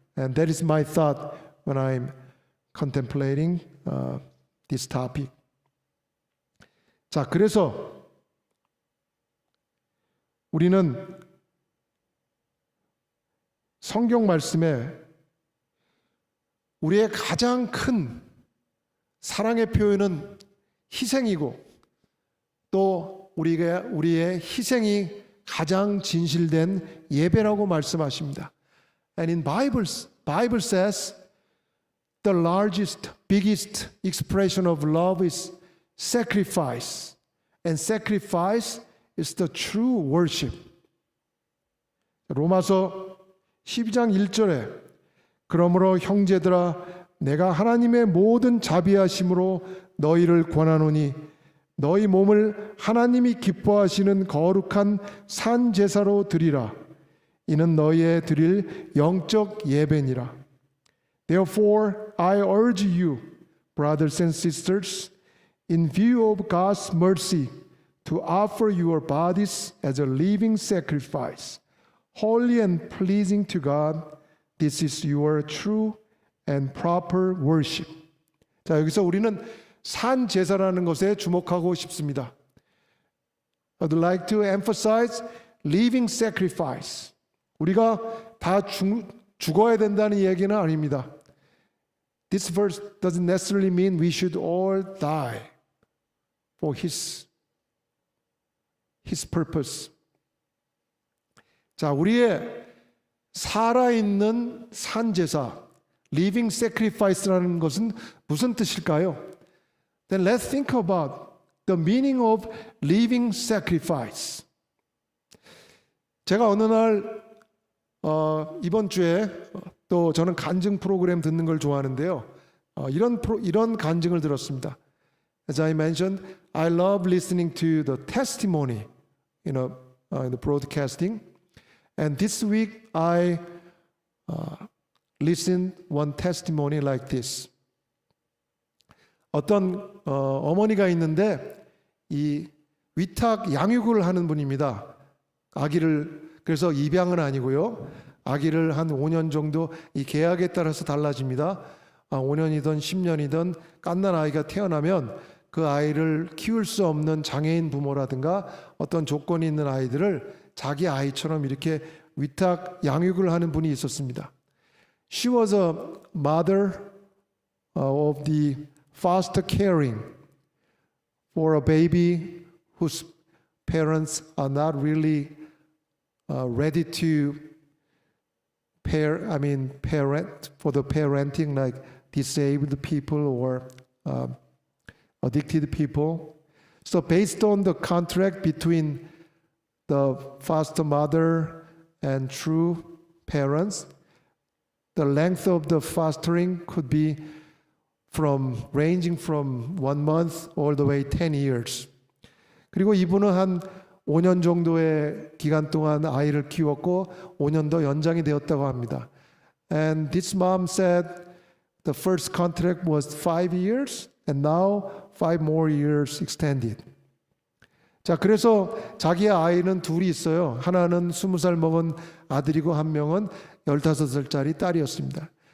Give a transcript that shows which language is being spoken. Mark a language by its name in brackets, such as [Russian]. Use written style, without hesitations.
[English] And that is my thought when I'm contemplating this topic. [Korean] 자, 그래서 우리는 성경 말씀에 우리의 가장 큰 사랑의 표현은 희생이고 또 우리의 희생이 가장 진실된 예배라고 말씀하십니다. [English] And in Bible says the largest, biggest expression of love is sacrifice. And sacrifice is the true worship. [Korean] 로마서 12장 1절에 그러므로 형제들아 내가 하나님의 모든 자비하심으로 너희를 권하노니 너희 몸을 하나님이 기뻐하시는 거룩한 산 제사로 드리라. 이는 너희의 드릴 영적 예배니라. [English] Therefore I urge you, brothers and sisters, in view of God's mercy, to offer your bodies as a living sacrifice, holy and pleasing to God. This is your true and proper worship. [Korean] 자, 여기서 우리는 산 제사라는 것에 주목하고 싶습니다. [English] I'd like to emphasize living sacrifice. [Korean] 우리가 다 죽어야 된다는 얘기는 아닙니다. [English] This verse doesn't necessarily mean we should all die for His purpose. [Korean] 자, 우리의 살아있는 산제사, [English] living sacrifice [Korean] 라는 것은 무슨 뜻일까요? [English] Then let's think about the meaning of living sacrifice. [Korean] 제가 어느 날 이번 주에 또 저는 간증 프로그램 듣는 걸 좋아하는데요. 이런 간증을 들었습니다. [English] As I mentioned, I love listening to the testimony, in the broadcasting. And this week I listened one testimony like this. [Korean] 어떤 어머니가 있는데 이 위탁 양육을 하는 분입니다. 아기를 그래서 입양은 아니고요. 아기를 한 5년 정도 이 계약에 따라서 달라집니다. 5년이든 10년이든 갓난 아이가 태어나면 그 아이를 키울 수 없는 장애인 부모라든가 어떤 조건이 있는 아이들을 자기 아이처럼 이렇게 위탁 양육을 하는 분이 있었습니다. [English] She was a mother of the foster caring for a baby whose parents are not really ready to parent for the parenting, like disabled people or addicted people. So based on the contract between the foster mother and true parents, the length of the fostering could be ranging from 1 month all the way 10 years. [Korean] 그리고 이분은 한 5년 정도의 기간 동안 아이를 키웠고 5년 더 연장이 되었다고 합니다. [English] And this mom said the first contract was 5 years and now 5 more years extended. [Korean] 자, 그래서 자기의 아이는 둘이 있어요. 하나는 20살 먹은 아들이고 한 명은 15살짜리 딸이었습니다.